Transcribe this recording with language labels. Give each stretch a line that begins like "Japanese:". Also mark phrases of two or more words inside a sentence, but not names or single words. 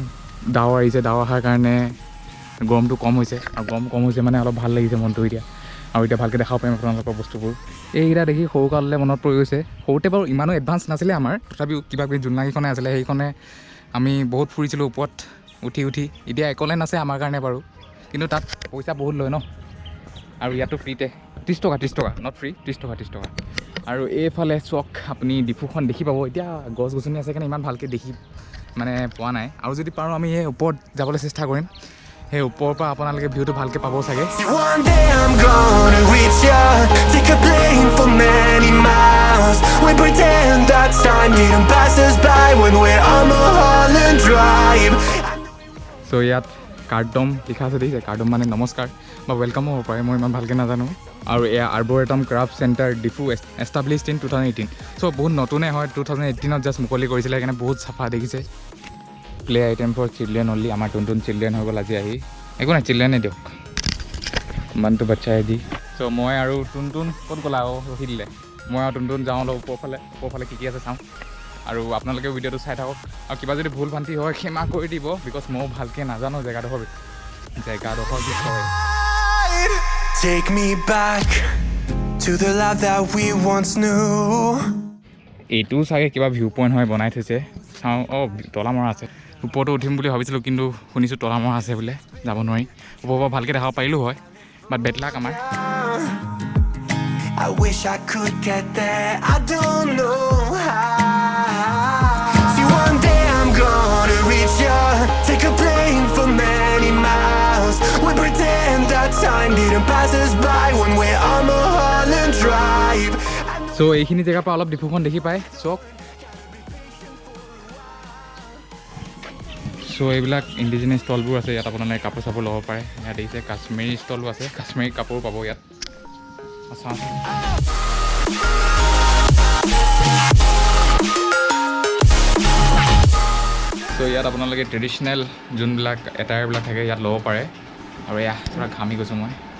Assamese: ডাৱৰ আহিছে ডাৱৰ অহাৰ কাৰণে গৰমটো কম হৈছে আৰু গৰম কম হৈছে মানে অলপ ভাল লাগিছে মনটো এতিয়া আৰু এতিয়া ভালকৈ দেখাব পাৰিম আপোনালোকৰ বস্তুবোৰ এইকেইটা দেখি সৰুকাললৈ মনত পৰি গৈছে সৰুতে বাৰু ইমানো এডভান্স নাছিলে আমাৰ তথাপিও কিবা কিবি জোনাকীখনে আছিলে সেইখনে আমি বহুত ফুৰিছিলোঁ ওপৰত উঠি এতিয়া একলেণ্ড আছে আমাৰ কাৰণে বাৰু কিন্তু তাত পইচা বহুত লয় ন আৰু ইয়াতো ফ্ৰীতে 30 টকা
English: not free
Assamese: 30 টকা আৰু এইফালে চক আপুনি ডিফুখন দেখি পাব এতিয়া গছ গছনি আছে কাৰণে ইমান ভালকৈ দেখি মানে পোৱা নাই আৰু যদি পাৰোঁ আমি এই ওপৰত যাবলৈ চেষ্টা কৰিম সেই ওপৰৰ পৰা আপোনালোকে ভিউটো ভালকৈ পাব চাগে
English: One day I'm gonna reach ya, take a plane for many miles. We pretend that time didn't pass us by when we're on Mulholland Drive.
Assamese: চ' ইয়াত কাৰ্ডম লিখা আছে দেখিছে কাৰ্ডম মানে নমস্কাৰ বা ৱেলকামো হ'ব পাৰে মই ইমান ভালকৈ নাজানো আৰু এয়া আৰ্বৰেটাম ক্ৰাফ্ট চেণ্টাৰ ডিফু
English: established in 2018
Assamese: চ' বহুত নতুনে হয় 2018ত জাষ্ট মুকলি কৰিছিলে সেইকাৰণে বহুত চাফা দেখিছে
English: play item for children only
Assamese: আমাৰ টুন চিলড্ৰেন হৈ গ'ল আজি আহি একো নাই চিলড্ৰেনে দিয়ক মানটো বাচ্চাই দি চ' মই আৰু টুন ক'ত গ'লা আৰু ৰখি দিলে মই আৰু টুন যাওঁ অলপ ওপৰফালে কি আছে চাওঁ আৰু আপোনালোকেও ভিডিঅ'টো চাই থাকক আৰু কিবা যদি ভুল ভ্ৰান্তি হয় ক্ষমা কৰি দিব বিকজ ময়ো ভালকৈ নাজানো জেগাডোখৰ বিষয়ে
English: Take me back to the life that we once knew.
Assamese: এইটোও চাগে কিবা ভিউ পইণ্ট হয় বনাই থৈছে চাওঁ তলামৰা আছে ওপৰতো উঠিম বুলি ভাবিছিলোঁ কিন্তু শুনিছোঁ তলামৰা আছে বোলে যাব নোৱাৰি ওপৰৰ পৰা ভালকৈ দেখাব পাৰিলোঁ হয় বাট বেড লাক আমাৰ
English: I wish I could get there, I don't know how. See, one day I'm gonna reach ya, take a plane for many miles. We pretend that time didn't pass us by when we're on Mulholland Drive.
Assamese: চ' এইখিনি জেগাৰ পৰা অলপ ডিফুখন দেখি পায় চক চ' এইবিলাক
English: indigenous stalls
Assamese: আছে ইয়াত আপোনালোকে কাপোৰ চাপোৰ ল'ব পাৰে ইয়াত দেখিছে কাশ্মীৰী ষ্টলো আছে কাশ্মীৰী কাপোৰ পাব ইয়াত চ' ইয়াত আপোনালোকে ট্ৰেডিশ্যনেল যোনবিলাক এটায়াৰবিলাক থাকে ইয়াত ল'ব পাৰে আৰু এয়া পুৰা ঘামি গৈছোঁ মই